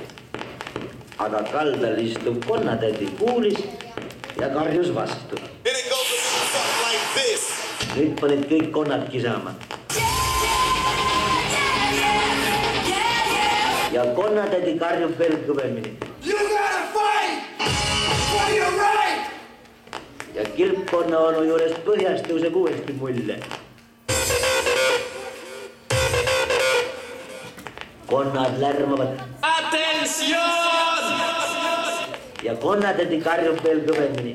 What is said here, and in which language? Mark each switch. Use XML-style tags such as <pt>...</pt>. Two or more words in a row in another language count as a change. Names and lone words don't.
<et>Aga kaldal istub konnatädi kuulis ja karjus vastu. Nüüd panid kõik konnad kisama. Ja konnatädi karjub veel kõvemini.</et> <en>You gotta fight for your right!</en> <et>Ja kilpkonna onu juurest põhjast tõuseb uuesti mulle. Konnad lärmavad. Attention! Ja konnatädi karjub veel kõvemini.</et>